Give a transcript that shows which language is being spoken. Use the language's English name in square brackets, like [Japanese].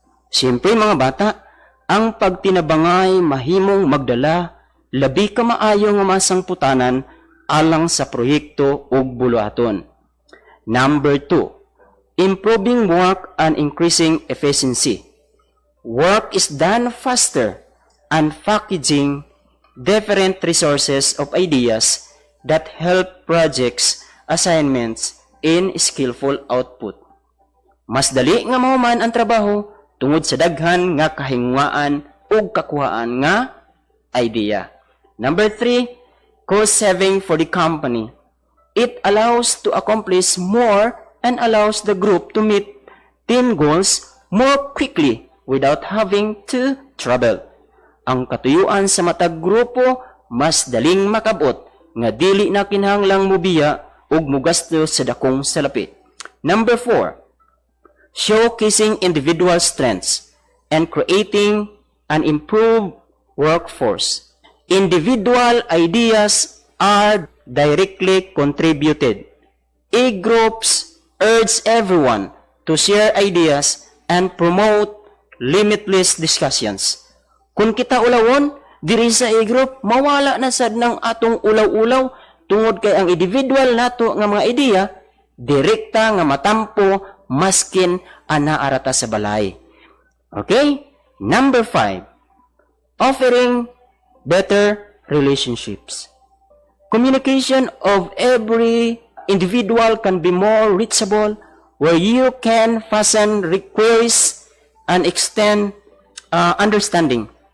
[Cebuano] Siyempre mga bata, ang pagtinabangay mahimong magdala labi ka maayo nga masangputanan alang sa proyekto ug buluhaton. [English] Number 2, improving work and increasing efficiency. Work is done faster and packaging different resources of ideas that help projects, assignments, in skillful output. [Cebuano] Mas dali nga mahuman ang trabaho tungod sa daghan nga kahingwaan ug kakuhaan nga idea. [English] Number 3, cost saving for the company. It allows to accomplish more and allows the group to meet team goals more quickly without having to travel. [Cebuano] Ang katuyuan sa matag grupo mas daling makabot nga dili na kinahanglang mobiya ug mogasto sa dakong salapit. [English] Number 4, showcasing individual strengths and creating an improved workforce. Individual ideas are directly contributed. E-groups urge everyone to share ideas and promote limitless discussions. [Cebuano] Kung kita ulawon, diri sa e-group, mawala na sad ng atong ulaw-ulaw tungod kay ang individual nato nga mga ideya, direkta nga matampo maskin ana arata sa balay. [English] Okay? Number 5, offering better relationships. Communication of every individual can be more reachable where you can fasten requests and extend understanding.